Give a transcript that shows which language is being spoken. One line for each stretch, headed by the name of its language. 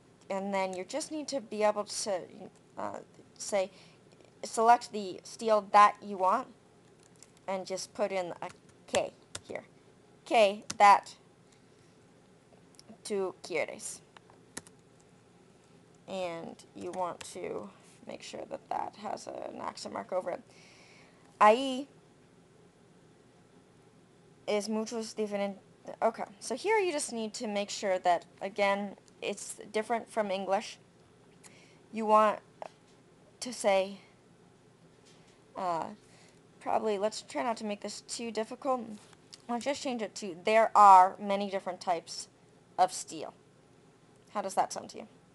English: And then you just need to be able to say, select the steel that you want, and just put in a que here.
Spanish: Que, that tú quieres.
English: And you want to make sure that that has an accent mark over it.
Spanish: Ahí es muchos diferentes.
English: Okay, so here you just need to make sure that, again, it's different from English. You want to say Probably, let's try not to make this too difficult. I'll just change it to, there are many different types of steel. How does that sound to you?